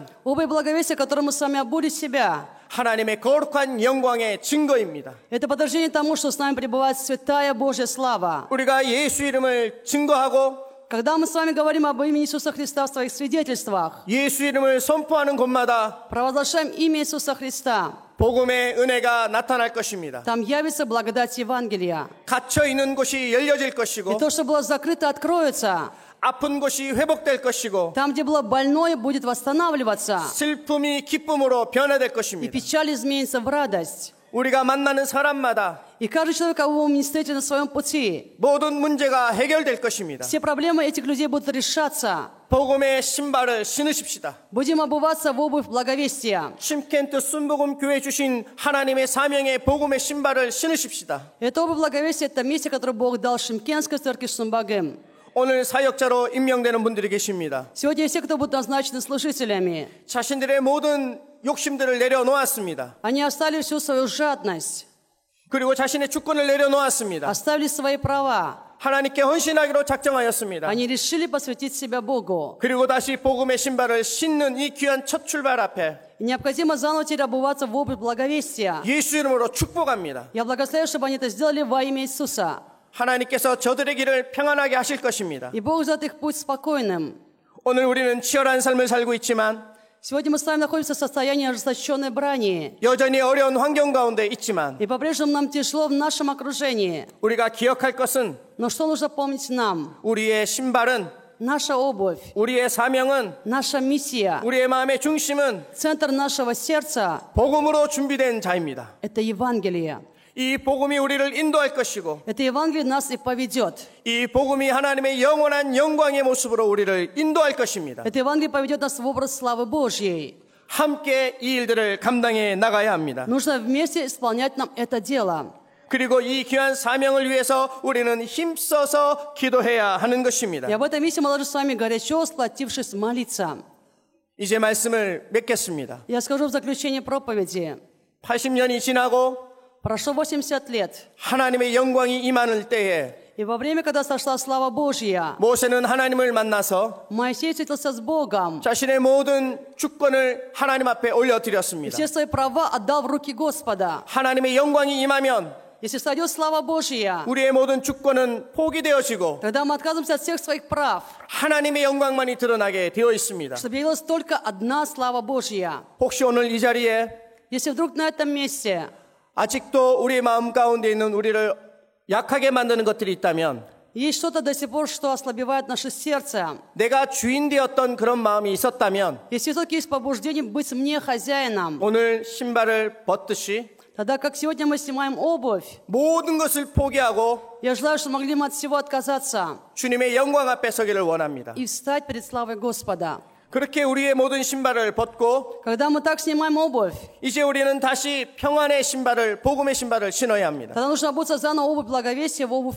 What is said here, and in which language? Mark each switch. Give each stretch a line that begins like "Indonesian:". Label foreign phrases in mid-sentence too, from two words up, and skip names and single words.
Russian: Обувь благовестия, которым мы сами обули себя,
Korean: 하나님의 거룩한 영광의 증거입니다.
Russian: это подтверждение тому, что с нами пребывает святая Божья слава.
Korean: 우리가 예수 이름을 증거하고
Russian: Когда мы с вами говорим об имени Иисуса Христа в своих свидетельствах,
Korean: 예수 이름을 선포하는 곳마다
Russian: провозглашаем имя Иисуса Христа,
Korean: 복음의 은혜가 나타날 것입니다.
Russian: там явится благодать Евангелия.
Korean: 갇혀 있는 곳이 열려질
Russian: И
Korean: 것이고
Russian: то, что было закрыто, откроется.
Korean: 아픈 곳이 회복될 것이고
Russian: Там, где было больное, будет восстанавливаться.
Korean: 슬픔이 기쁨으로 변화될
Russian: И
Korean: 것입니다.
Russian: печаль изменится в радость.
Korean: 우리가 만나는 사람마다
Russian: И каждый человек, кого мы не встретим на своем пути,
Korean: 모든 문제가 해결될 것입니다.
Russian: все проблемы этих людей будут решаться.
Korean: 복음의 신발을 신으십시다.
Russian: Будем обуваться в обувь благовестия.
Korean: 침켄트 순복음 교회 주신 하나님의 사명의 복음의 신발을 신으십시다.
Russian: Это обувь благовестия, это место, которое Бог дал Шимкенской церкви Шумбагым.
Korean: 오늘 사역자로 임명되는 분들이 계십니다.
Russian: Сегодня все, кто будут назначены служителями,
Korean: 자신들의 모든 욕심들을 내려놓았습니다.
Russian: они оставили всю свою жадность,
Korean: 그리고 자신의 주권을 내려놓았습니다.
Russian: оставили свои права.
Korean: 하나님께 헌신하기로 작정하였습니다.
Russian: Они решили посвятить себя Богу.
Korean: 그리고 다시 복음의 신발을 신는 이 귀한 첫 출발 앞에
Russian: И необходимо заново теперь обуваться в обувь благовестия.
Korean: 예수 이름으로 축복합니다.
Russian: Я благословляю, чтобы они это сделали во имя Иисуса.
Korean: 하나님께서 저들의 길을 평안하게 하실 것입니다.
Russian: И Бог сделает их путь спокойным.
Korean: 오늘 우리는 치열한 삶을 살고 있지만
Russian: Сегодня мы с вами находимся в состоянии ожесточенной брани.
Korean: 여전히 어려운 환경 가운데 있지만
Russian: И по-прежнему нам тяжело в нашем окружении.
Korean: 우리가 기억할 것은
Russian: Но что нужно помнить нам?
Korean: 우리의 신발은
Russian: Наша обувь,
Korean: 우리의 사명은
Russian: наша миссия,
Korean: 우리의 마음의 중심은
Russian: центр нашего сердца
Korean: 복음으로 준비된 자입니다. –
Russian: это Евангелие.
Korean: 이 복음이 우리를 인도할 것이고
Russian: Это Евангелие нас и поведет.
Korean: 이 복음이 하나님의 영원한 영광의 모습으로 우리를 인도할 것입니다.
Russian: Это Евангелие поведет нас в образ славы Божьей.
Korean: 함께 이 일들을 감당해 나가야 합니다.
Russian: Нужно вместе исполнять нам это дело.
Korean: 그리고 이 귀한 사명을 위해서 우리는 힘써서 기도해야 하는 것입니다.
Russian: И об этой миссии мы должны с вами горячо, сплотившись, молиться.
Korean: 이제 말씀을 맺겠습니다.
Russian: Я скажу в заключение проповеди.
Korean: 80년이 지나고
Russian: Прошло 80 лет.
Korean: 하나님의 영광이 임하는 때에
Russian: И во время, когда сошла слава Божья,
Korean: 모세는 하나님을 만나서
Russian: Моисей встретился с Богом.
Korean: 자신의 모든 주권을 하나님 앞에
Russian: И
Korean: 올려드렸습니다.
Russian: все свои права отдал в руки Господа.
Korean: 하나님의 영광이 임하면
Russian: Если сойдет слава Божья,
Korean: 우리의 모든 주권은 포기되어지고
Russian: тогда мы отказываемся от всех своих прав,
Korean: 하나님의 영광만이 드러나게 되어 있습니다.
Russian: чтобы явилась только одна слава Божья.
Korean: 혹시 오늘 이 자리에
Russian: Если вдруг на этом месте
Korean: 아직도 우리의 마음 가운데 있는 우리를 약하게 만드는 것들이 있다면
Russian: есть что-то до сих пор, что ослабевает наше сердце,
Korean: 내가 주인 되었던 그런 마음이 있었다면
Russian: если все-таки есть побуждение быть мне хозяином,
Korean: 오늘 신발을 벗듯이
Russian: тогда как сегодня мы снимаем обувь,
Korean: 모든 것을 포기하고
Russian: я желаю, что могли мы от всего отказаться
Korean: 주님의 영광 앞에 서기를 원합니다.
Russian: и встать перед славой Господа.
Korean: 그렇게 우리의 모든 신발을 벗고
Russian: Когда мы так снимаем обувь,
Korean: 이제 우리는 다시 평안의 신발을 복음의 신발을 신어야 합니다.
Russian: тогда нужно обуться заново обувь благовестия, в обувь